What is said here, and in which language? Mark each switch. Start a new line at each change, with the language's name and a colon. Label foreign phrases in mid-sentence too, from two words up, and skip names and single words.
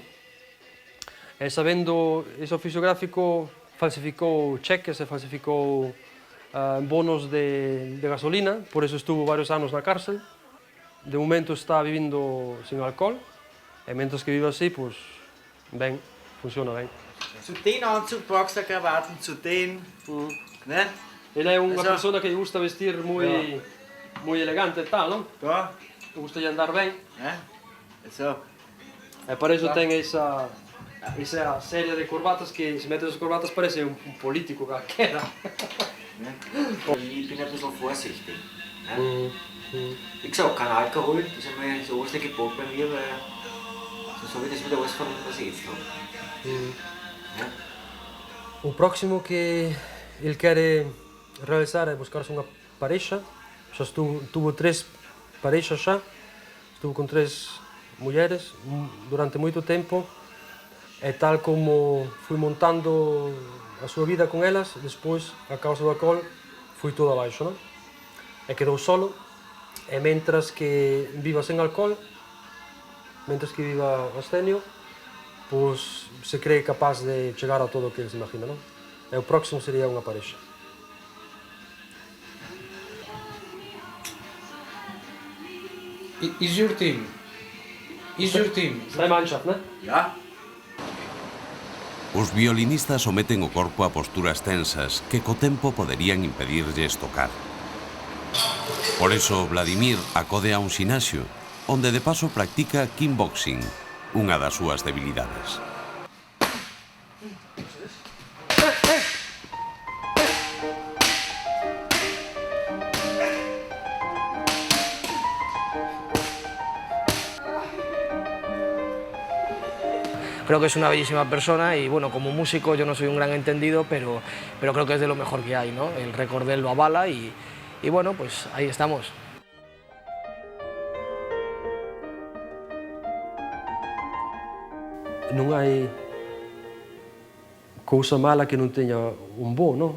Galician: E sabendo ese oficio gráfico, falsificou cheques e falsificou bonos de gasolina,
Spanish: por eso
Galician: estuvo varios anos na cárcel. De momento está vivindo sin alcohol, e mentres que vive así, pois, ben, funciona ben.
German: Zu den Anzug packst du Krawatten, zu den... Ne?
Galician: Ele é unha persona que gusta vestir moi elegante e tal, non? Ja. Gusta andar ben. So. E para iso ten esa serie de corbatas que, se mete as corbatas, parece un político calquera.
German: Ich bin ein bisschen vorsichtig. Ne? Wie gesagt, kein Alkohol, das ist einmal so oberste Gebot bei mir, weil sonst habe ich das wieder alles verloren, was ich jetzt habe.
Galician: O próximo que ele quer realizar é buscar-se unha parexa. Xa tuvo 3 parexas xa, estuvo con 3 mulleres durante moito tempo, e tal como fui montando a súa vida con elas, despois, a causa do alcohol, foi todo abaixo, non? E quedou solo, e mentras que viva sen alcohol, mentras que viva abstenio, pois
Spanish: se cree
Galician: capaz de chegar a todo o que ele se imagina, non? E o próximo sería unha parexa.
English: Is your team? Is your team?
Galician: Vai Mannschaft, né? Ja. Os violinistas someten o corpo a posturas tensas que co tempo poderían impedirlles tocar.
Spanish: Por eso
Galician: Vladimir acode a un xinasio, onde de paso practica kickboxing, unha das súas debilidades.
Spanish: Creo que es una bellísima persona y bueno, como músico yo no soy un gran entendido, pero creo que es de lo mejor que hay, ¿no? El récord de él lo avala y bueno, pues ahí estamos.
Galician: Non hai cousa mala que non teña un bo, non?